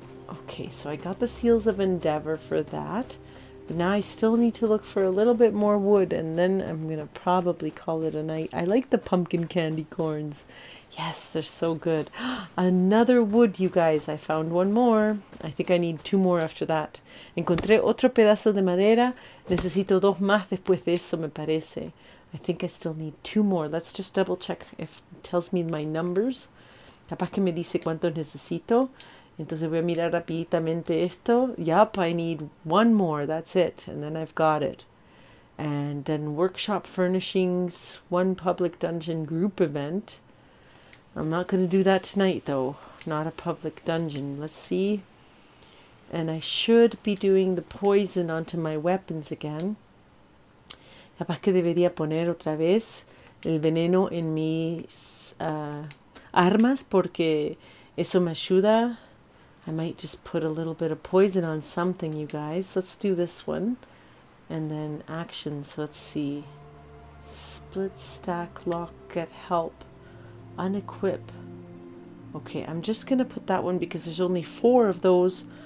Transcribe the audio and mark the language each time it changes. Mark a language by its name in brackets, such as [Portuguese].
[English] Okay, so I got the Seals of Endeavor for that. But now I still need to look for a little bit more wood, and then I'm going to probably call it a night. I like the pumpkin candy corns. Yes, they're so good. Another wood, you guys. I found one more. I think I need 2 more after that. [Spanish] Encontré otro pedazo de madera. Necesito 2 más después de eso, me parece. [English] I think I still need 2 more. Let's just double check if it tells me my numbers. [Spanish] Capaz que me dice cuántos necesito. Entonces voy a mirar rapiditamente esto. [English] Yup, I need 1 more. That's it. And then I've got it. And then workshop furnishings, 1 public dungeon group event. I'm not going to do that tonight though. Not a public dungeon. Let's see. And I should be doing the poison onto my weapons again. [Spanish] Capaz que debería poner otra vez el veneno en mis armas porque eso me ayuda. [English] I might just put a little bit of poison on something, you guys. Let's do this one. And then actions. Let's see. Split stack lock, get help. Unequip. Okay, I'm just going to put that one because there's only 4 of those.